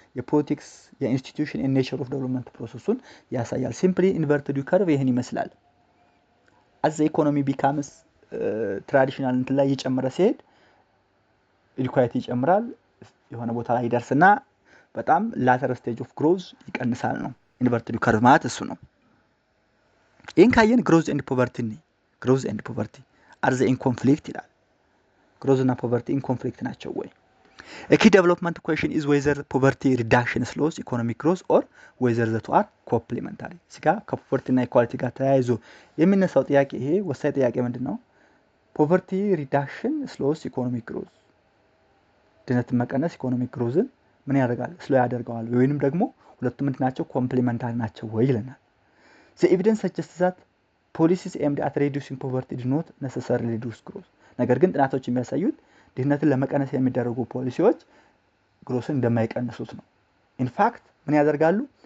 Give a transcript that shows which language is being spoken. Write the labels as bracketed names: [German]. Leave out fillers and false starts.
[Amharic] የፖለቲክስ የኢንስቲትዩሽን ኤንድ ኔቸር ኦፍ ዴቨሎፕመንት ፕሮሰሱን ያሳያል። ሲምፕሊ ኢንቨርትድ ከርቭ ይሄን ይመስላል። [English] አዝ ኢኮኖሚ ቢካምስ ትራዲሽናል [Amharic] እንትን ላይ እየጨመረ ሲሄድ ኢኒኳሊቲ ይጨምራል። የሆነ ቦታ ላይ ይደርስና በጣም ላተር ስቴጅ ኦፍ ግሮዝ ይቀንሳል ነው ኢንቨርትድ ከርቭ ማለት እሱ ነው። ይሄን ካየን [English] ግሮዝ ኤንድ ፖቨርቲ ነው። ግሮዝ ኤንድ ፖቨርቲ አር ዘ ኢን ኮንፍሊክት [Amharic] ይላል። ግሮዝ እና ፖቨርቲ ኢን ኮንፍሊክት ናቸው ወይ? [English] A key development question is whether poverty reduction slows economic growth or whether the two are complementary። [Amharic] ሲጋ ከፖቨርቲ እና ኢኳሊቲ ጋር ተያይዞ የሚነሳው ጥያቄ ይሄ ወሳኝ ጥያቄ ምንድነው? [English] ፖቨርቲ ሪዳክሽን ስሎስ ኢኮኖሚክ ግሮዝ፣ [Amharic] ድህነትን መቀነስ ኢኮኖሚክ ግሮዝን ምን ያደርጋል? ስሎ ያደርገዋል ወይንም ደግሞ ሁለቱም ምንድን ናቸው? ኮምፕሊመንታሪ ናቸው ወይ ይለናል። [English] The evidence suggests that policies aimed at reducing poverty do not necessarily reduce growth። [Amharic] ነገር ግን ጥናቶች የሚያሳዩት ድህነትን ለመቀነስ የሚደረጉ ፖሊሲዎች ግሮስን እንደማይቀንሱት ነው። ኢንፋክት ምን ያደርጋሉ?